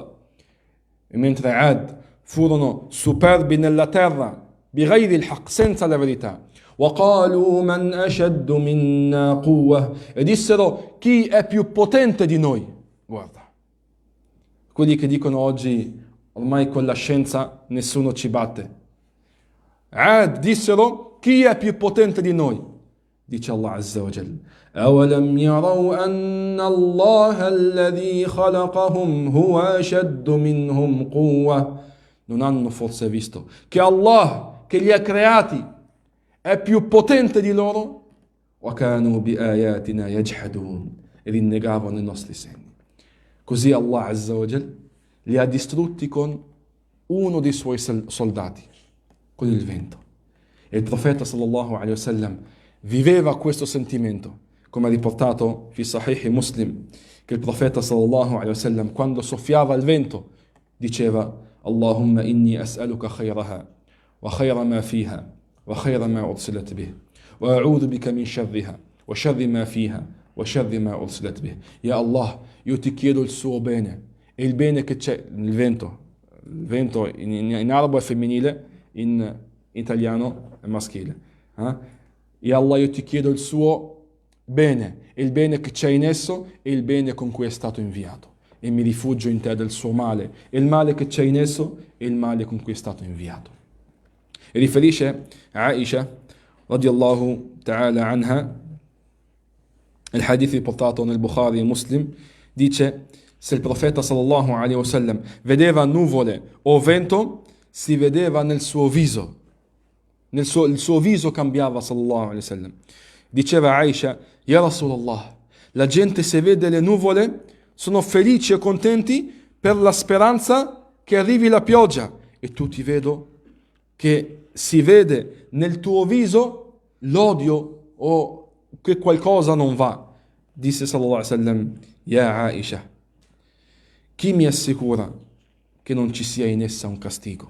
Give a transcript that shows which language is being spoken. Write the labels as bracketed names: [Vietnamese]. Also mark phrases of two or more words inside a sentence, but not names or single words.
[Italian] E mentre Ad furono superbi nella terra, [Arabic] بِغَيْرِ الْحَقِّ, [Italian] senza la verità. [Arabic] وَقَالُوا مَنْ أَشَدُّ مِنَّا قُوَّةً. [Italian] E dissero: chi è più potente di noi? Guarda, quelli che dicono oggi ormai con la scienza nessuno ci batte. Ad dissero: chi è più potente di noi? [Arabic] Dice Allah عز وجل: أَوَلَمْ يَرَوْا أَنَّ اللَّهَ الَّذِي خَلَقَهُمْ هُوَ أَشَدُّ مِنْهُمْ قُوَّةً. [Italian] Non hanno forse visto che Allah, che li ha creati, è più potente di loro? [Arabic] وَكَانُوا بِآيَاتِنَا يَجْحَدُونَ. [Italian] E rinnegavano i nostri segni. Così Allah [Arabic] عز وجل [Italian] li ha distrutti con uno dei suoi soldati, con il vento. E il profeta [Arabic] صلى الله عليه وسلم [Italian] viveva questo sentimento, come ha riportato fi Sahih Muslim, che il profeta [Arabic] صلى الله عليه وسلم, [Italian] quando soffiava il vento, diceva: [Arabic] اللهم إني أسألك خيرها وخير ما فيها وخير ما أرسلت به وأعوذ بك من شرها وشر ما فيها وشر ما أرسلت به. يا الله, [Italian] io ti chiedo il suo bene e il bene che c'è nel vento. Il vento in arabo è femminile, in italiano è maschile. [Arabic] يا الله, [Italian] io ti chiedo il suo bene e il bene che c'è in esso e il bene con cui è stato inviato. E mi rifugio in te del suo male e il male che c'è in esso e il male con cui è stato inviato. E riferisce Aisha [Arabic] رضي الله تعالى عنها, [Italian] il hadith riportato nel Bukhari e Muslim, dice: se il profeta [Arabic] صلى الله عليه وسلم [Italian] vedeva nuvole o vento, si vedeva nel suo viso, il suo viso cambiava [Arabic] صلى الله عليه وسلم. [Italian] Diceva Aisha: [Arabic] يا رسول الله, [Italian] la gente se vede le nuvole sono felici e contenti per la speranza che arrivi la pioggia, e tu ti vedo che si vede nel tuo viso l'odio o che qualcosa non va. Disse [Arabic] صلى الله عليه وسلم: [Italian] Ya Aisha, chi mi assicura che non ci sia in essa un castigo?